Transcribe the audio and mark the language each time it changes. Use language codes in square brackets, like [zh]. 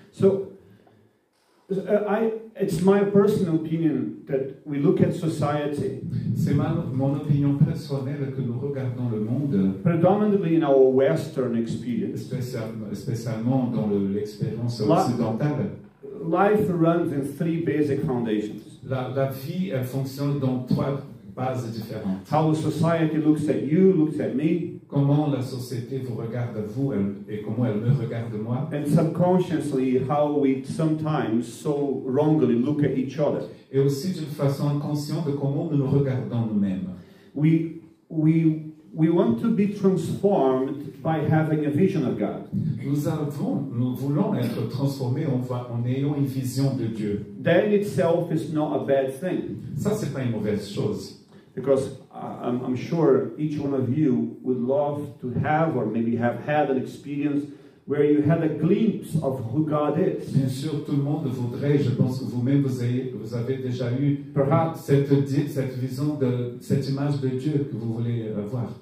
[en] So, it's my personal opinion that we look at society, [fr] C'est mon opinion personnelle que nous regardons le monde, [en] predominantly in our Western experience. [fr] spécialement dans l'expérience Là- occidentale. [en] Life runs in 3 basic foundations. [fr] La vie, elle fonctionne dans 3 bases différentes. [en] How society looks at you, looks at me, [fr] Comment la société vous regarde vous et comment elle me regarde moi. [en] and subconsciously how we sometimes so wrongly look at each other. [fr] Et aussi d'une façon inconsciente de comment nous nous regardons nous-mêmes. [en] We want to be transformed by having a vision of God. [fr] Nous voulons être transformés en ayant une vision de Dieu. [en] That in itself is not a bad thing, [fr] Ça, c'est pas une mauvaise chose. [en] because I'm sure each one of you would love to have, or maybe have had, an experience where you had a glimpse of who God is. [fr] Bien sûr, tout le monde voudrait, je pense que vous-même, vous avez déjà eu [en] Perhaps, [fr] cette vision, cette image de Dieu que vous voulez avoir.